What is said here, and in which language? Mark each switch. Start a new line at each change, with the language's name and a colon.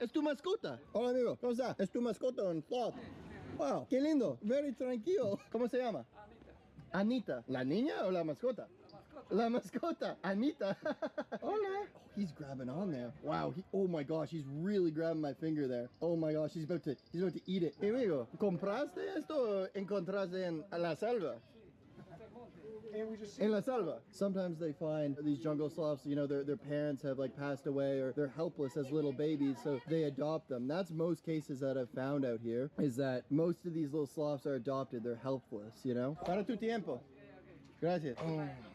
Spanish: Es tu mascota. Hola, amigo. ¿Cómo está? Es tu mascota, un sloth. Wow, qué lindo. Very tranquilo. ¿Cómo se llama? Anita. ¿La niña o la mascota? La mascota. Anita. Hola.
English: Oh, he's grabbing on there. Wow. Oh my gosh, he's really grabbing my finger there. Oh my gosh, he's about to eat it.
Spanish: Hey, amigo, ¿compraste esto o encontraste en la selva?
English: In La Selva. Sometimes they find these jungle sloths, you know, their parents have like passed away or they're helpless as little babies, so they adopt them. That's most cases that I've found out here, is that most of these little sloths are adopted. They're helpless, you know.
Spanish: Para tu tiempo. Gracias. Oh.